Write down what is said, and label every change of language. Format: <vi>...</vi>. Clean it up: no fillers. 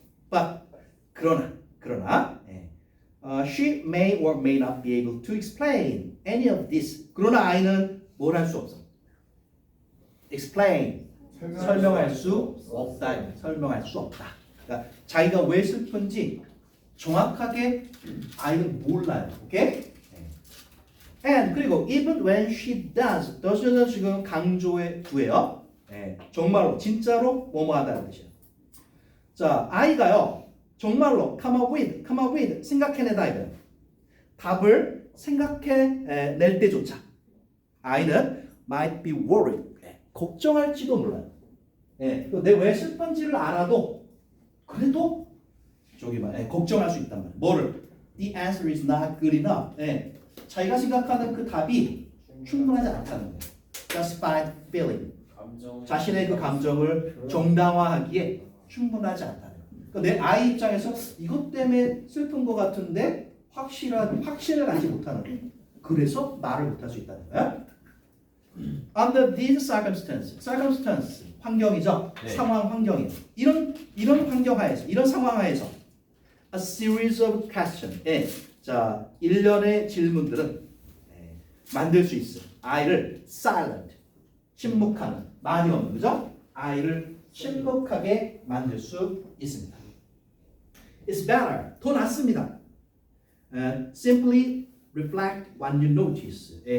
<en>But</en> <ko>그러나</ko> <en>she may or may not be able to explain any of this.</en> <ko>그러나 아이는 뭘 할 수 없어.</ko> <en>explain</en> <ko>설명할 수 없다. 설명할 수 없다. 그러니까 자기가 왜 슬픈지 정확하게 아이는 몰라요. 오케이?</ko> <en>And</en> <ko>그리고</ko> <en>even when she does는</en> <ko>지금 강조해 두예요. 정말로 진짜로 뭐뭐 하다는 뜻이에요. 자, 아이가요. 정말로</ko> <en>come up with</en> <ko>생각해내다 이거예요. 답을 생각해낼 때조차 아이는</ko> <en>might be worried</en> <ko>걱정할지도 몰라요. 내 왜 슬픈지를 알아도 그래도 걱정할 수 있단 말이에요. 뭐를?</ko> <en>The answer is not good enough.</en> <ko>자기가 생각하는 그 답이 충분하지 않다는 거예요.</ko> <en>Justified feeling.</en> <ko>자신의 그 감정을 정당화하기에 충분하지 않다는 거예요. 그러니까 내 아이 입장에서 이것 때문에 슬픈 것 같은데 확신을 갖지 못하는 거예요. 그래서 말을 못할 수 있다는 거예요.</ko> <en>Under these circumstance</en> <ko>환경이죠. 네. 상황 환경이에요. 이런 환경 하에서, 이런 상황 하에서</ko> <en>a series of questions.</en> <ko>자, 일련의 질문들은 만들 수 있어요. 아이를 silent, 침묵하는, 많이 없는 거죠? 아이를 침묵하게 만들 수 있습니다.</ko> <en>It's better,</en> <ko>더 낫습니다.</ko> <en>Simply reflect what you notice.</en>